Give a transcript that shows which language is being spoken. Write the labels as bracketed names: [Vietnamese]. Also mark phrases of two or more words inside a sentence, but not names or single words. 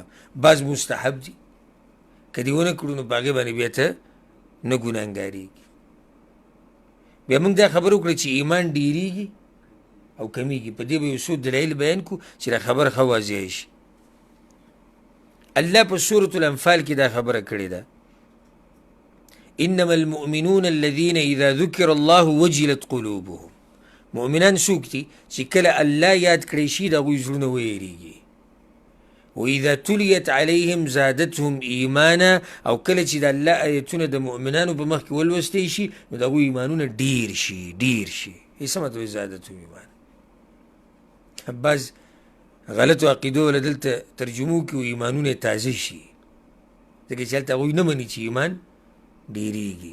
[Pashto] بعض مستحب دي، که دې ونه کړو نو په هغې باندې بیا ته نه ګناهګارېږي. بیا موږ دا خبره وکړه چې ایمان ډېرېږي او کمیږي. په دې به یو څو دلایل بیان کړو چې دا خبره ښه واضحه شي. الله په سورة الانفال کې دا خبره کړې ده، [Arabic] انما المؤمنون الذين اذا ذكر الله وجلت قلوبهم. [Pashto] مؤمنان څوک دي چې کله الله یاد کړی شي د هغوی زړونه ویریږي. [Arabic] واذا تليت عليهم زادتهم ایمانا، [Pashto] او کله چې د الله آیتونه د مؤمنانو په مخ کې ولوستی شي نو د هغوی ایمانونه ډیر شي. ډیر شي څه مطلب [Arabic] زادتهم ایمان؟ [Pashto] بعض غلطو عقیدو ولا دلته ترجمو کې ایمانونه تازه شي، ځکه چې هلته هغوی نه مني چې ایمان ډیریږي.